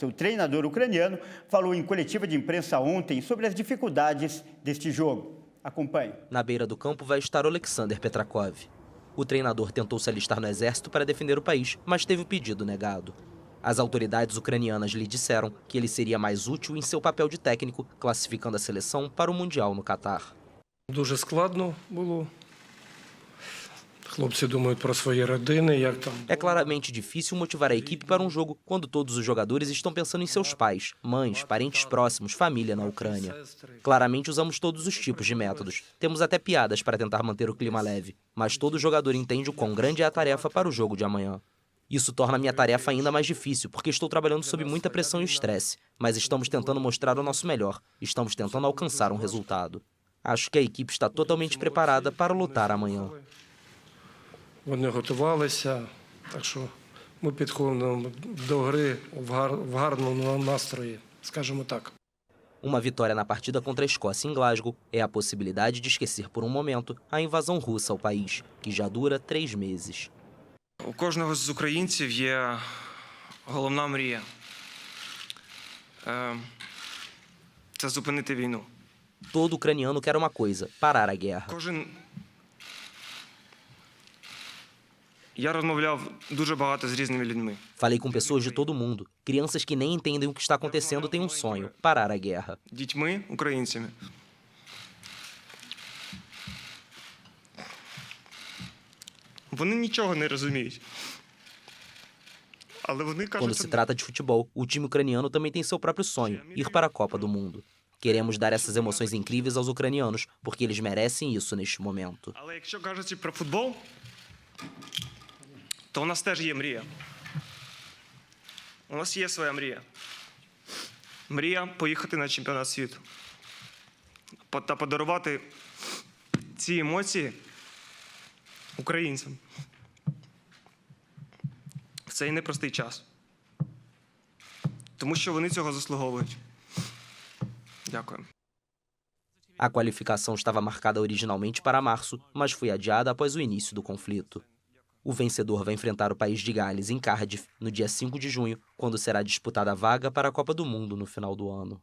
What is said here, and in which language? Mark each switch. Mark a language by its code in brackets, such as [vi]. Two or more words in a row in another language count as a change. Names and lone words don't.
[pt] O treinador ucraniano falou em coletiva de imprensa ontem sobre as dificuldades deste jogo. Acompanhe. Na beira do campo vai estar Oleksandr Petrakov. O treinador tentou se alistar no exército para defender o país, mas teve o pedido negado. As autoridades ucranianas lhe disseram que ele seria mais útil em seu papel de técnico, classificando a seleção para o Mundial no Catar. [uk] Дуже складно було. Хлопці думають про свої родини, як там. [pt] É claramente difícil motivar a equipe para um jogo quando todos os jogadores estão pensando em seus pais, mães, parentes próximos, família na Ucrânia. Claramente usamos todos os tipos de métodos. Temos até piadas para tentar manter o clima leve, mas todo jogador entende o quão grande é a tarefa para o jogo de amanhã. Isso torna a minha tarefa ainda mais difícil, porque estou trabalhando sob muita pressão e estresse, mas estamos tentando mostrar o nosso melhor, estamos tentando alcançar um resultado. Acho que a equipe está totalmente preparada para lutar amanhã. [uk] Вони готувалися, так що ми підходимо до гри в гарному настрої, скажімо так. [pt] Uma vitória na partida contra a Escócia em Glasgow é a possibilidade de esquecer por um momento a invasão russa ao país, que já dura 3 meses. [uk] У кожного з українців є головна мрія. Це зупинити війну. [pt] Todo ucraniano quer uma coisa: parar a guerra. [uk] Я розмовляв дуже багато з різними людьми. [pt] Falei com pessoas de todo mundo. Crianças que nem entendem o que está acontecendo têm um sonho: parar a guerra. [uk] Дітьми, українцями. Вони нічого не розуміють. Але вони кажуть, [pt] Quando se trata de futebol, o time ucraniano também tem seu próprio sonho: ir para a Copa do Mundo. Queremos dar essas emoções incríveis aos ucranianos, porque eles merecem isso neste momento. [uk] Але якщо кажучи про футбол, то у нас теж є мрія. У нас є своя мрія. Мрія поїхати на чемпіонат світу. Та подарувати ці емоції українцям. В цей непростий час. Тому що вони цього заслуговують. Dякую. [pt] A qualificação estava marcada originalmente para março, mas foi adiada após o início do conflito. O vencedor vai enfrentar o país de Gales em Cardiff no dia 5 de junho, quando será disputada a vaga para a Copa do Mundo no final do ano.